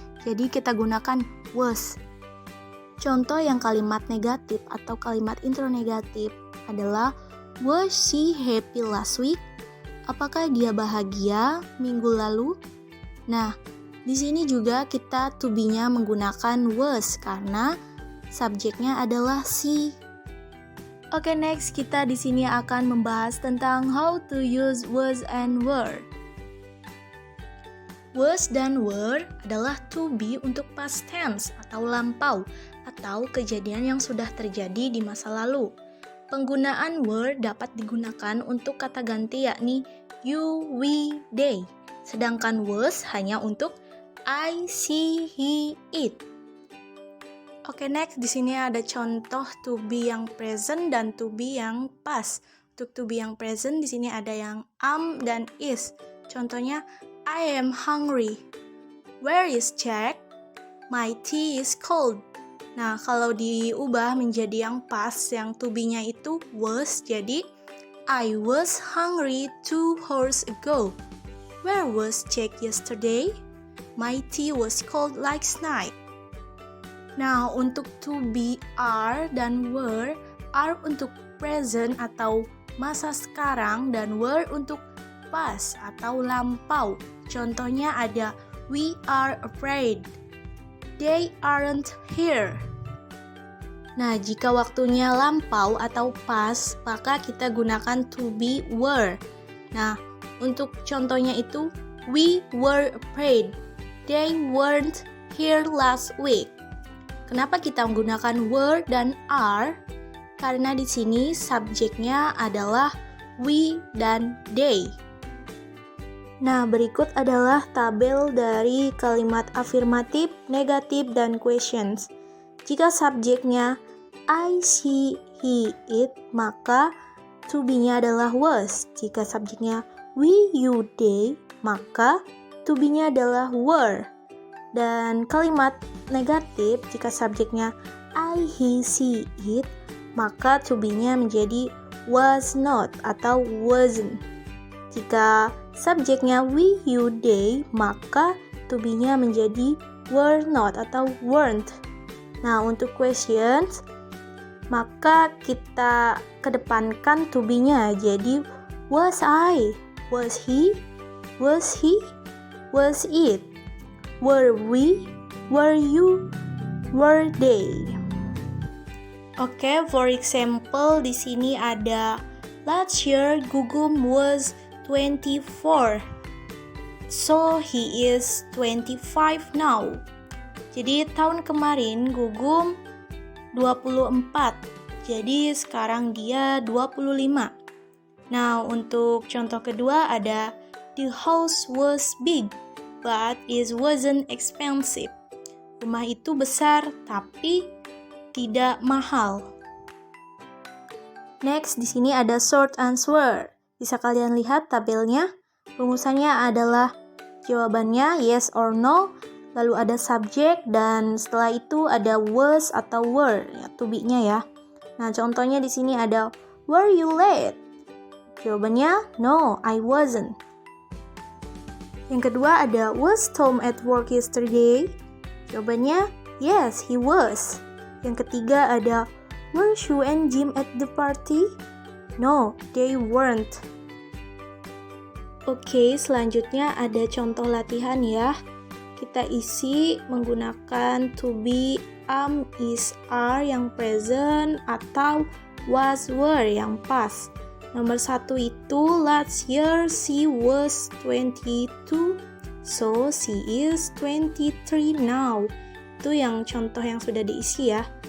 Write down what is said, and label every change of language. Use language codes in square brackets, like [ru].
[id] Jadi kita gunakan was. Contoh yang kalimat negatif atau kalimat intro negatif adalah [en] was she happy last week? [id] Apakah dia bahagia minggu lalu? Nah, di sini juga kita to be-nya menggunakan was karena subjeknya adalah she. Oke, next kita di sini akan membahas tentang [en] how to use was and were. [id] Was dan were adalah to be untuk past tense atau lampau atau kejadian yang sudah terjadi di masa lalu. Penggunaan were dapat digunakan untuk kata ganti yakni you, we, they. Sedangkan was hanya untuk I, she, he, it. Oke, next di sini ada contoh to be yang present dan to be yang past. Untuk to be yang present di sini ada yang am dan is. [en] Contohnya I am hungry. Where is Jack? My tea is cold. [id] Nah, kalau diubah menjadi yang past, yang to be-nya itu was, jadi [en] I was hungry 2 hours ago. Where was Jack yesterday? My tea was cold last night. [id] Nah, untuk to be, are, dan were, are untuk present atau masa sekarang, dan were untuk past atau lampau. Contohnya ada [en] we are afraid. They aren't here. [id] Nah, jika waktunya lampau atau past, maka kita gunakan to be were. Nah, untuk contohnya itu, [en] we were afraid. They weren't here last week. [id] Kenapa kita menggunakan were dan are? Karena di sini subjeknya adalah we dan they. Nah, berikut adalah tabel dari kalimat afirmatif, negatif, dan questions. Jika subjeknya I, she, he, it, maka to be-nya adalah was. Jika subjeknya we, you, they, maka to be-nya adalah were. Dan kalimat negatif, jika subjeknya I, he, she, it, maka to be-nya menjadi was not atau wasn't. Jika subjeknya we, you, they, maka to be-nya menjadi were not atau weren't. Nah, untuk questions, maka kita kedepankan to be-nya. Jadi, was I, was he, was it, were we, were you, were they. Oke, for example, di sini ada [en] last year Gugum was 24. So he is 25 now. [id] Jadi tahun kemarin Gugum 24. Jadi sekarang dia 25. Nah, untuk contoh kedua ada [en] the house was big but it wasn't expensive. [id] Rumah itu besar tapi tidak mahal. Next, di sini ada short answer. Bisa kalian lihat tabelnya. Rumusannya adalah jawabannya yes or no, lalu ada subjek, dan setelah itu ada was atau were, ya, to be-nya ya. Nah, contohnya di sini ada [en] were you late? [id] Jawabannya [en] no, I wasn't. [id] Yang kedua ada [en] was Tom at work yesterday? [id] Jawabannya [en] yes, he was. [id] Yang ketiga ada [en] were Shu and Jim at the party? No, they weren't. [id] Oke, selanjutnya ada contoh latihan ya. Kita isi menggunakan to be, am, is, are yang present atau was, were yang past. Nomor 1 itu [en] last year she was 22, so she is 23 now. [id] Itu yang contoh yang sudah diisi ya.